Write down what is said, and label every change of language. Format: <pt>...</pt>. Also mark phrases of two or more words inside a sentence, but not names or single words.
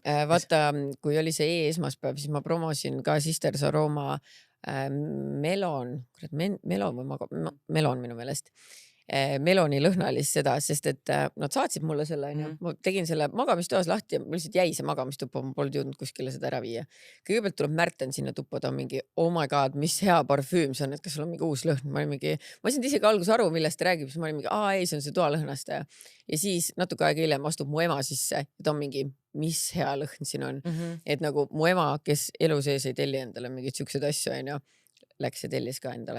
<et>Vaata, kui oli see esmaspäev, siis ma promosin ka Sisters Aroma melon minu meelest. Meloni lõhnalist seda, sest et nad saatsid mulle selle, ma tegin selle magamistoas lahti ja mul lihtsalt jäi see magamistuppa, ma polnud jõudnud kuskile seda ära viia. Kõigepealt tuleb Märten sinna tuppa, ta on mingi,</et> <en>oh my god,</en> <et>mis hea parfüüm see on, et kas sul on mingi uus lõhn. Ma sain isegi alguses aru, millest ta räägib, siis ma olin mingi, ei, see on see toalõhnastaja. Ja siis natuke aega hiljem astub mu ema sisse ja ta on mingi, mis hea lõhn siin on. Et nagu mu ema, kes elu sees ei telli endale mingid siuksed asju, läks ja tellis ka endale.</et>